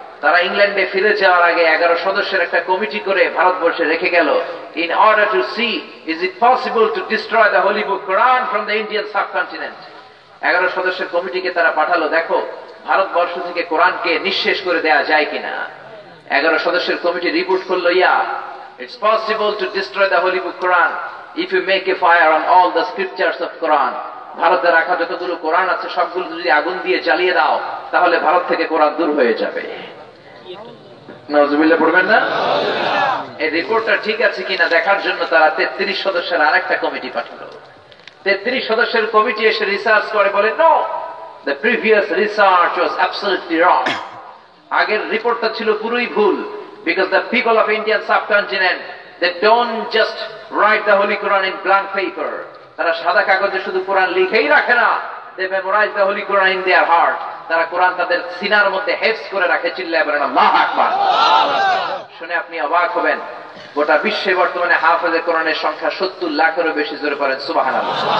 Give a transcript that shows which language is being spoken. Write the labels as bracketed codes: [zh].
[bn] তারা ইংল্যান্ডে ফিরে যাওয়ার আগে 11 সদস্যের একটা কমিটি করে ভারতবর্ষে রেখে গেল। [en] In order to see is it possible to destroy the holy book Quran from the Indian subcontinent. [bn] 11 সদস্যের কমিটিকে তারা পাঠালো, দেখো ভারতবর্ষ থেকে কোরআনকে নিঃশেষ করে দেয়া যায় কিনা। 11 সদস্যের কমিটি রিপোর্ট করলো, [en] it's possible to destroy the holy book Quran if you make a fire on all the scriptures of Quran. [bn] ভারতে রাখা যতগুলো কোরআন আছে সবগুলো যদি আগুন দিয়ে জ্বালিয়ে দাও তাহলে ভারত থেকে কোরআন দূর হয়ে যাবে। নাউজুবিল্লাহ পড়বেন না? এই রিপোর্টটা ঠিক আছে কিনা দেখার জন্য তারা 33 সদস্যের আরেকটা কমিটি পাঠালো। 33 সদস্যের কমিটি এসে রিসার্চ করে বলে, no, [en] the previous research was absolutely wrong. [bn] আগের রিপোর্টটা ছিল পুরোই ভুল, [en] because the people of Indian subcontinent, they don't just write the holy Quran in blank paper. [bn] তারা সাদা কাগজে শুধু কোরআন লিখেই রাখে না, [en] they memorize the holy Quran in their heart. [bn] তারা কোরআন তাদের সিনার মধ্যে হেফজ করে রাখে। চিল্লায় বলেন আল্লাহু আকবার। শুনে আপনি অবাক হবেন, গোটা বিশ্বে বর্তমানে হাফেজে কোরআনের সংখ্যা 70 লাখেরও বেশি। জোরে পড়েন সুবহানাল্লাহ।